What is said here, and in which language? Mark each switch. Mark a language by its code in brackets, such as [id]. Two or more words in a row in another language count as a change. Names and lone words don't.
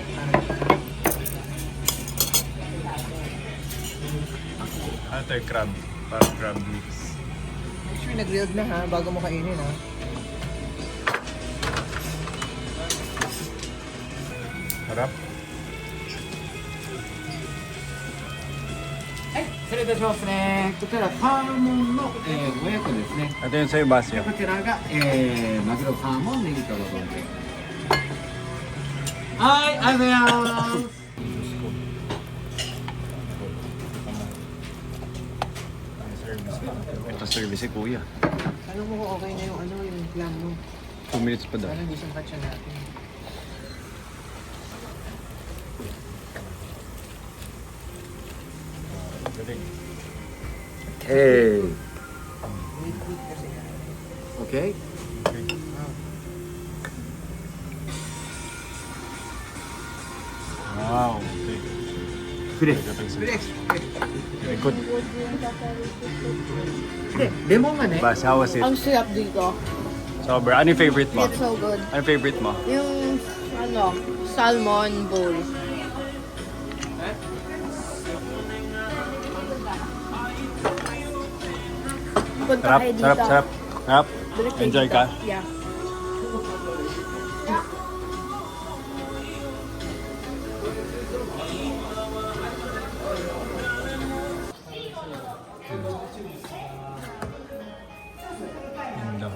[tl] Ito yung crab. Parang crab mix. [en] Make sure [tl] nag-grilled na ha, bago mo kainin ha. Harap. [ja] 失礼いたしますね。こちらサーモンの、500ですね。 [tl] Ito yung sa'yo, Basyo. [ja] こちらが、マグロサーモンネギとご存知。はい、ありがとうございます。 [tl] Ito service si Kuya. Tanong mo kung okay na yung plan mo. 2 minutes pa daw. Sana hindi siyang katsa natin. Hey. Wait kasi. Okay. Wow. Okay. [ja] フレッシュ。 [tl] Ikot. [ja] で、レモンがね、 [en] Bas, how was it? [tl] Ang sarap dito. Sobra. Ano yung favorite mo? [en] It's so good. [tl] Ano yung favorite mo? Yung, salmon bowl. Punta Sarap, kayo dito. sarap, sarap. Sarap. Balik kayo Enjoy dito. ka? Yeah. Yun lang.